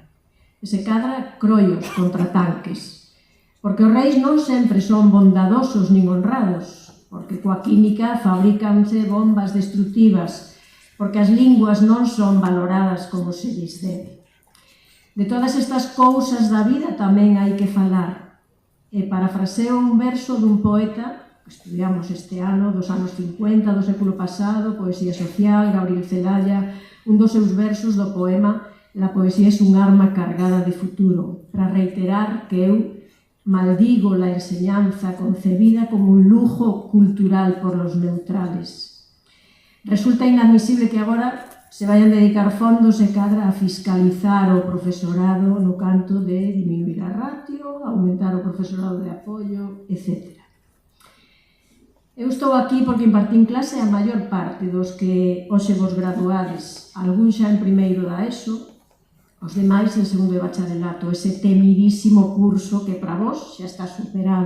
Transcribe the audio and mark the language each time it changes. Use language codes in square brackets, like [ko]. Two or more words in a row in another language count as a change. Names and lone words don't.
[gl] E se cadra croios contra tanques, porque os reis non sempre son bondadosos nin honrados, porque coa química fabricanse bombas destructivas, porque as linguas non son valoradas como se lles debe. De todas estas cousas da vida tamén hai que falar, e parafraseo un verso dun poeta que estudiamos este ano, dos anos 50 do século pasado, poesía social, Gabriel Celaya, un dos seus versos do poema La poesía es un arma cargada de futuro, para reiterar que eu [es] maldigo la enseñanza concebida como un lujo cultural por los neutrales. [gl] Resulta inadmisible que agora [es] se vayan [gl] a dedicar fondos e cadra a fiscalizar o profesorado no canto de diminuir a ratio, aumentar o profesorado de apoio, etc. Eu estou aquí porque impartín clase a maior parte dos que hoxe vos graduades, algún xa en primeiro da ESO, os demais en segundo de bacharelato, ese temidísimo curso que para vos xa está superado.